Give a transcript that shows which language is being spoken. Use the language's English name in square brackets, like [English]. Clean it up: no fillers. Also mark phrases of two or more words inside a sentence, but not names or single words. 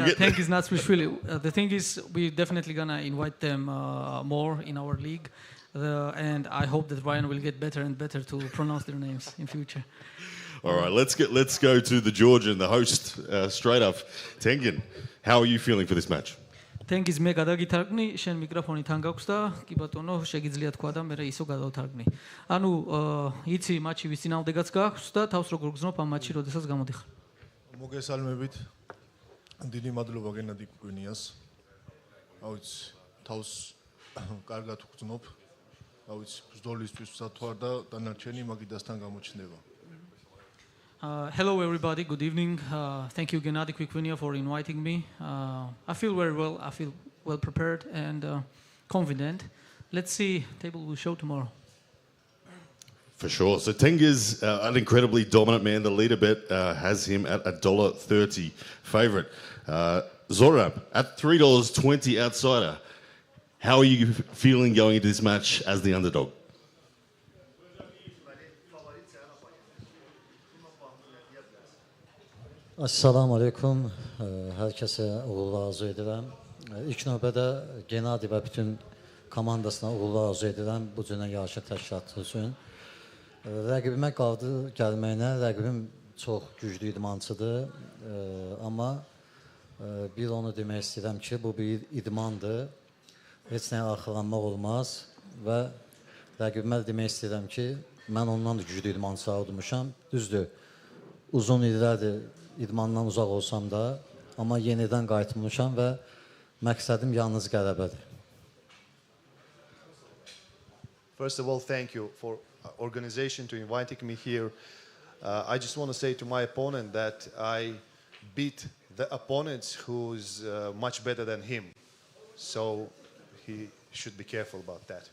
[English] Yeah, Tengiz Natashvili. The thing is, we're definitely going to invite them more in our league. And I hope that Ryan will get better and better to pronounce their names in future. All right, let's go to the Georgian, the host, straight up. Tengiz, how are you feeling for this match? Tengiz, [Georgian] მე გადაგითარგმნი, შენ მიკროფონი თან გაქვს და კი ბატონო, შეგიძლია თქვა და მე ისო გადავთარგმნი. ანუ იცი მატჩი ვის წინააღმდეგაც გაქვს და თავს როგორ გზნობ ამ მატჩში, როდესაც გამოდიხარ. მოგესალმებით. დიდი მადლობა გენადი კვინიას. აუც თავს კარგად ვგრძნობ. რა ვიცი, ბრძოლისთვის სათვალ და დანარჩენი მაგიდასთან გამოჩნდება. [English] Hello everybody, good evening. Thank you Gennady Quickvinia for inviting me. I feel very well, I feel well prepared and confident. Let's see, table will show tomorrow. For sure. So Tengiz, an incredibly dominant man. The leader bet has him at $1.30 favourite. Zorab at $3.20 outsider. How are you feeling going into this match as the underdog? [Arabic] السلام عليكم. [Azerbaijani] Herkese uğurlar arzu edirəm. İlk növbədə Gennady və bütün komandasına uğurlar arzu edirəm bu cünə yarışa təşkilatı üçün. Rəqibimə qaldı gəlməyinə, rəqibim çox güclü idmançıdır. Amma bir onu demək istəyirəm ki, bu bir idmandır. Heç nəyə arxalanmaq olmaz və rəqibimə demək istəyirəm ki, mən ondan da güclü idmançılar udmuşam. Düzdür, uzun illərdir idmandan uzaq olsam da, amma yenidən qayıtmışam və məqsədim yalnız qələbədir. [English] First of all, thank you for organization to inviting me here. I just want to say to my opponent that I beat the opponents who's much better than him. So he should be careful about that.